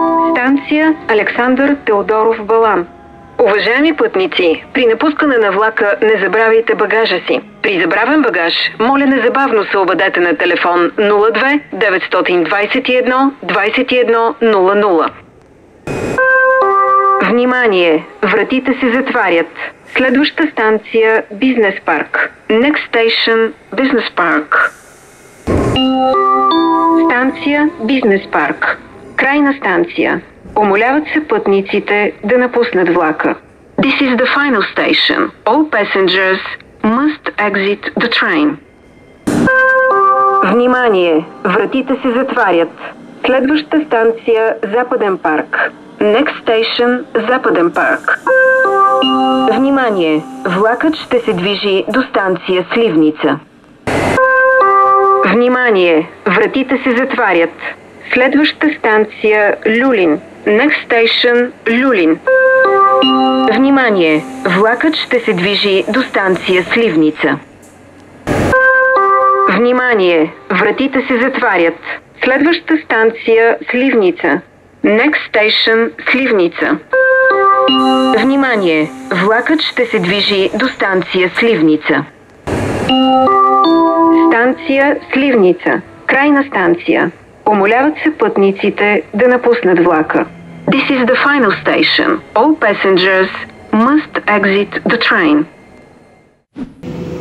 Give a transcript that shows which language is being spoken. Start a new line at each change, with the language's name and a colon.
Bulgarian: Станция Александър Теодоров Балан. Уважаеми пътници, при напускане на влака не забравяйте багажа си. При забравен багаж, моля незабавно се обадете на телефон 02 921 21 00. Внимание! Вратите се затварят. Следваща станция Бизнес парк.
English: Next station Business Park.
Bulgarian: Станция Бизнес парк. Крайна станция. Умоляват се пътниците да напуснат влака.
English: This is the final station. All passengers must exit the train.
Bulgarian: Внимание! Вратите се затварят. Следваща станция Западен парк.
English: Next station
Bulgarian: Западен парк. Внимание! Влакът ще се движи до станция Сливница. Внимание! Вратите се затварят. Следваща станция Люлин.
English: Next station Люлин.
Bulgarian: Внимание! Влакът ще се движи до станция Сливница. Внимание! Вратите се затварят. Следваща станция Сливница.
English: Next station Сливница.
Bulgarian: Внимание! Влакът ще се движи до станция Сливница. Станция Сливница. Крайна станция. Умоляват се пътниците да напуснат влака.
English: This is the final station. All passengers must exit the train.